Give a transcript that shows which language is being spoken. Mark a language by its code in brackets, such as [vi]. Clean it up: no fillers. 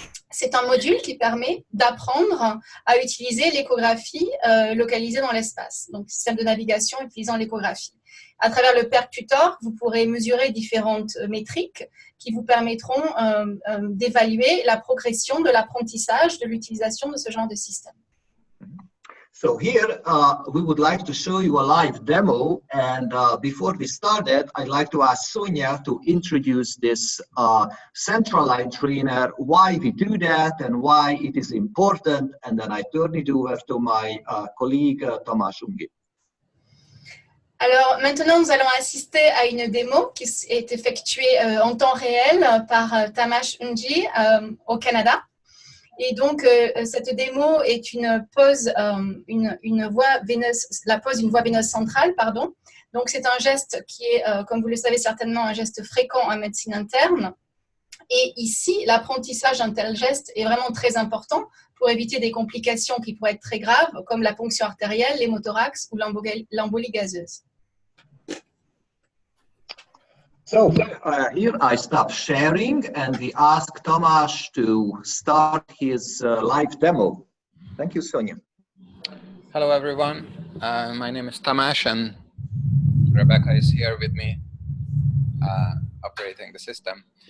[fr] C'est un module qui permet d'apprendre à utiliser l'échographie localisée dans l'espace. Donc, système de navigation utilisant l'échographie. À travers le PERC Tutor, vous pourrez mesurer différentes métriques qui vous permettront d'évaluer la progression de l'apprentissage de l'utilisation de ce genre de système. [en] So here, we would like to show you a live demo. And before we started, I'd like to ask Sonia to introduce this central line trainer, why we do that and why it is important. And then I turn it over to my colleague, Tamás Ungi. [fr] Alors maintenant, nous allons assister à une démo qui est effectuée en temps réel par Tamás Ungi au Canada. Et donc, cette démo est une pose, une voie veineuse, la pose d'une voie veineuse centrale, pardon. Donc, c'est un geste qui est, comme vous le savez certainement, un geste fréquent en médecine interne. Et ici, l'apprentissage d'un tel geste est vraiment très important pour éviter des complications qui pourraient être très graves, comme la ponction artérielle, l'hémothorax ou l'embolie gazeuse. [en] So here I stop sharing and we ask Tamás to start his live demo. Thank you, Sonia. Hello, everyone. My name is Tamás and Rebecca is here with me operating the system.